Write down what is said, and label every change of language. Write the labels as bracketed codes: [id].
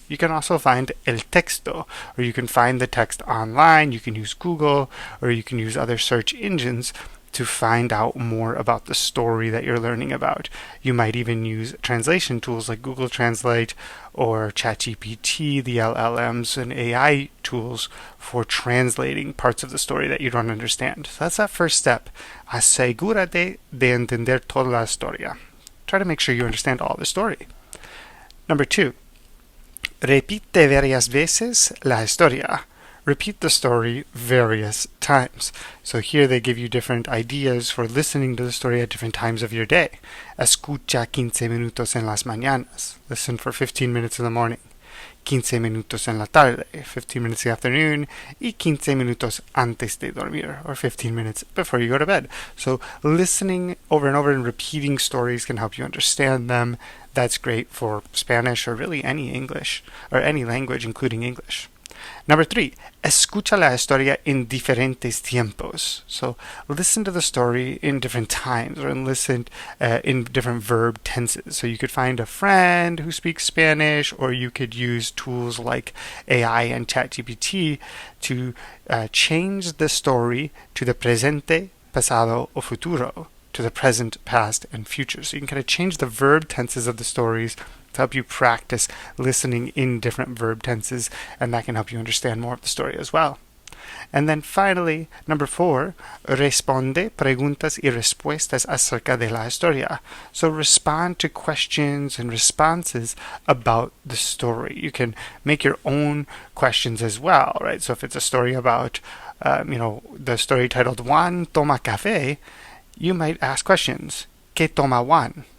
[en] You can also find el texto, or you can find the text online. You can use Google, or you can use other search engines to find out more about the story that you're learning about. You might even use translation tools like Google Translate or ChatGPT, the LLMs and AI tools for translating parts of the story that you don't understand. So that's that first step. [es] Asegúrate de entender toda la historia. [en] Try to make sure you understand all the story. [es] Number 2, repite varias veces la historia. [en] Repeat the story various times. So here they give you different ideas for listening to the story at different times of your day. [es] Escucha 15 minutos en las mañanas. [en] Listen for 15 minutes in the morning. 15 minutos en la tarde, 15 minutes in the afternoon, y 15 minutos antes de dormir, or 15 minutes before you go to bed. So listening over and over and repeating stories can help you understand them. That's great for Spanish or really any English, or any language, including English. [es] Number 3, escucha la historia en diferentes tiempos. [en] So listen to the story in different times, or listen in different verb tenses. So you could find a friend who speaks Spanish, or you could use tools like AI and ChatGPT to change the story to the presente, pasado, o futuro, to the present, past, and future. So you can kind of change the verb tenses of the stories to help you practice listening in different verb tenses, and that can help you understand more of the story as well. [es] And then finally, number 4, responde preguntas y respuestas acerca de la historia. [en] So respond to questions and responses about the story. You can make your own questions as well, right? So if it's a story about, the story titled Juan toma café, you might ask questions. ¿Qué toma Juan?